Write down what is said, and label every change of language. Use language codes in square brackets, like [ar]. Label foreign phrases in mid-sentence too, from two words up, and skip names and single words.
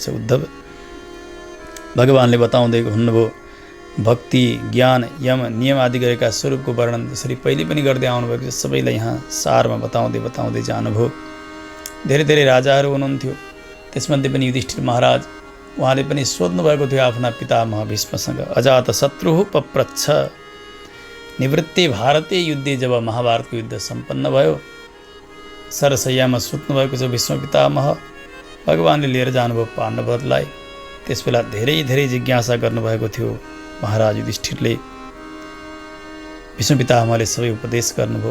[ne] उद्धव भगवानले बताउँदै हुनुभयो, भक्ति ज्ञान यम नियम आदि गरेका स्वरूपको वर्णन जसरी पहिले पनि गर्दै आउनुभएको छ, सबैलाई यहाँ सारमा बताउँदै जानुभयो। धेरै धेरै राजाहरू हुनुहुन्थ्यो, त्यसमध्ये पनि युधिष्ठिर महाराज, उहाँले पनि सोध्नु भएको थियो आफ्ना पितामह भीष्मसँग, [sa] अजात शत्रु पप्रच्छ निवृत्ते भारते युद्धे। [ne] जब महाभारतको युद्ध सम्पन्न भयो, सरसैयामा सुत्नु भएको छ भीष्म पितामह, भगवानले लिएर जानुभयो पाण्डवहरूलाई। त्यसबेला धेरै धेरै जिज्ञासा गर्नुभएको थियो महाराज युधिष्ठिरले विष्णु पितामहले सबै उपदेश गर्नुभयो।